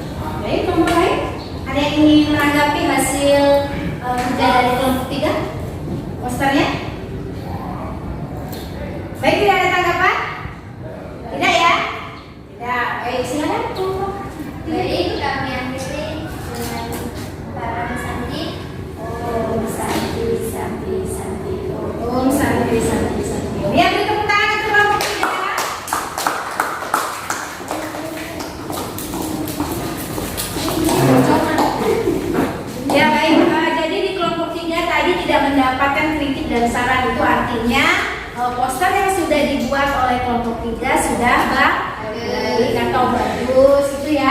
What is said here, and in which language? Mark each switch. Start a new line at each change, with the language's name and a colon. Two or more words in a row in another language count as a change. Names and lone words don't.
Indonesian: Baik, kelompok lain ada yang ingin menanggapi hasil kerja dari kelompok 3 posternya? Baik, tidak ada tanggapan? Tidak ya? Tidak. Baik, silakan kelompok 3. Baik, kami akhiri dengan para Santi. Om Santi, Santi, Santi. Om Santi, Santi, Santi. Ya, beri tepuk tangan untuk kelompok 3. Ya baik, jadi di kelompok 3 tadi tidak mendapatkan kritik dan saran, itu artinya poster yang sudah dibuat oleh kelompok 3 sudah baik atau bagus itu ya.